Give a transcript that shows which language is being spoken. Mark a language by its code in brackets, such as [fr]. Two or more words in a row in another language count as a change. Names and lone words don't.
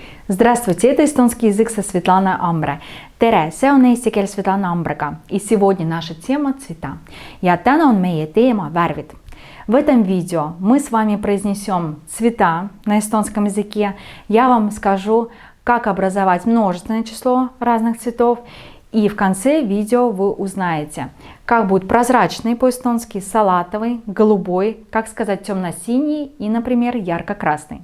[ru] Здравствуйте, это эстонский язык со Светланой Амбре. [et] Tere, see on eesti keel Svetlana Ambrega. [ru] И сегодня наша тема цвета. [et] Ja täna on meie teema värvid. [ru] В этом видео мы с вами произнесем цвета на эстонском языке. Я вам скажу, как образовать множественное число разных цветов. И в конце видео вы узнаете, как будет прозрачный по-эстонски, салатовый, голубой, как сказать темно-синий и, например, ярко-красный.